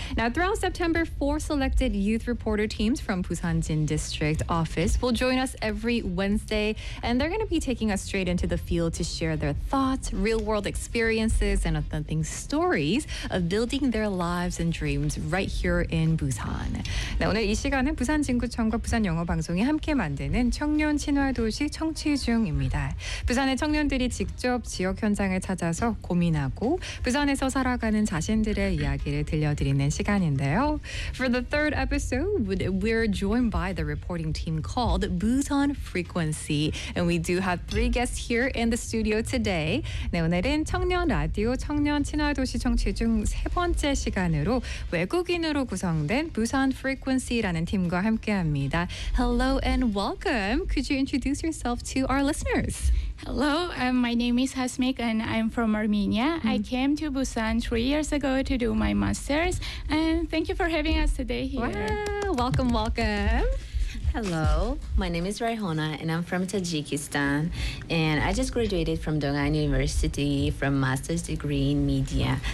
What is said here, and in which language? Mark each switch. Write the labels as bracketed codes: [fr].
[en] Now, throughout September, four selected youth reporter teams from Busanjin District Office will join us every Wednesday, and they're going to be taking us straight into the field to share their thoughts, real-world experiences, and authentic stories of building their lives and dreams right here in Busan. [ko] 네, 오늘 이 시간은 부산진구청과 부산영어방송이 함께 만드는 청년친화도시 청취중입니다. 부산의 청년들이 직접 지역 현장을 찾아서 고민하고 부산에서 살아가는 자신들의 이야기를 들려드리는 시간인데요. [en] For the third episode, we're joined by the reporting team called Busan Frequency. And we do have three guests here in the studio today. [ko] 네, 오늘은 청년라디오 청년친화도시 청취중 세 번째 시간으로 외국인으로 구성된 부산 Frequency라는 팀과 함께합니다. [en] Hello and welcome. Could you introduce yourself to our listeners? Hello, my name is Hasmik and I'm from Armenia. Mm. I came to Busan 3 years ago to do my master's and thank you for having us today here. Wow, welcome, welcome. Hello, my name is Raihona and I'm from Tajikistan and I just graduated from Dongan University from master's degree in media.